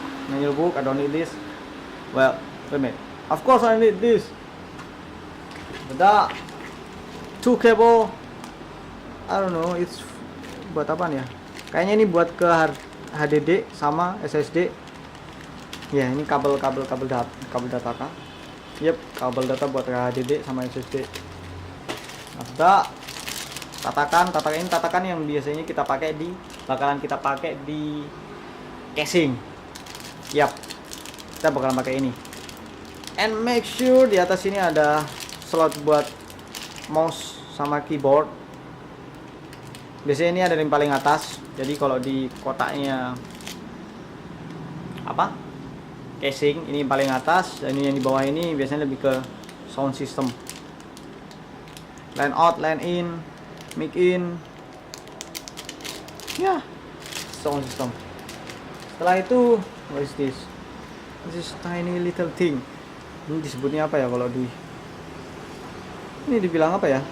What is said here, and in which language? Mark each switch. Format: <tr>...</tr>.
<en>Manual book, I don't need this. Well, wait a minute. Of course I need this.</en> <id>Ada 2 cable.</id> <en>I don't know, it's</en> <id>buat apa ya? Kayaknya ini buat ke HDD sama SSD. Ya, ini kabel data kan?</id> <en>Yep,</en> <id>kabel data buat ke HDD sama SSD. Ada tatakan yang biasanya bakalan kita pakai di casing. Yap, kita bakalan pakai ini.</id> <en>And make sure</en> <id>di atas ini ada slot buat mouse sama keyboard. Biasanya ini ada yang paling atas. Jadi kalau di kotaknya apa? Casing ini paling atas, dan ini yang di bawah ini biasanya lebih ke sound system. Line out, line in, mic in. Ya, sound system. Setelah itu,</id> <en>what is this? This is tiny little thing.</en> <id>Ini disebutnya apa ya kalau di ini dibilang apa ya?</id>